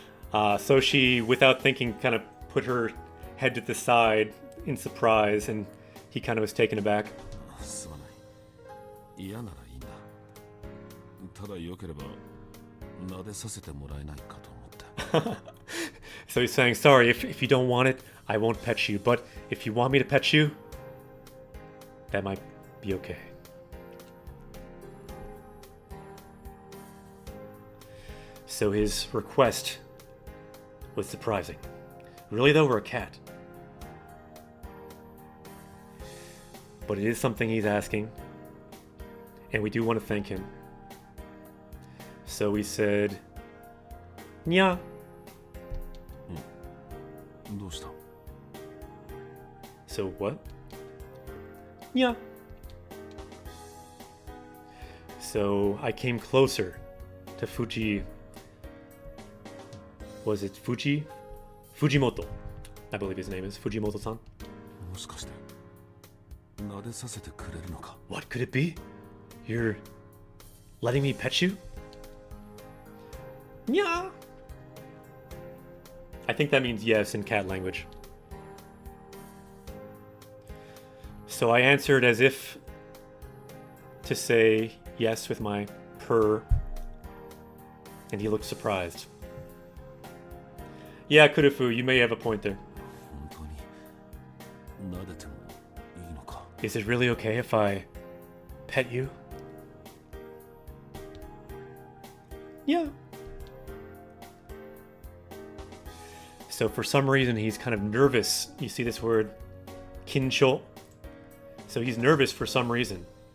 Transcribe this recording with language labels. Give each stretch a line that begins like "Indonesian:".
English: So she, without thinking, kind of put her head to the side in surprise, and he kind of was taken aback.
Japanese: すまない。嫌ならいいんだ。ただ良ければ撫でさせてもらえないかと思って。
English: So he's saying, sorry, if you don't want it, I won't pet you, but if you want me to pet you, that might be okay. So his request was surprising. Really though, we're a cat. But it is something he's asking, and we do want to thank him. So we said, Nya.
Japanese: どうした？
English: So what? Nya. So I came closer to Fuji. Was it Fuji? Fujimoto, I believe his name is Fujimoto-san.
Japanese: もしかして撫でさせてくれるのか？
English: What could it be? You're letting me pet you? Nya. I think that means yes in cat language. So I answered as if to say yes with my purr, and he looked surprised. Yeah, Kurufu, you may have a point there.
Japanese: 本当に撫でてもいいのか？
English: Is it really okay if I pet you? Yeah. So for some reason, he's kind of nervous. You see this word, kincho. So he's nervous for some reason.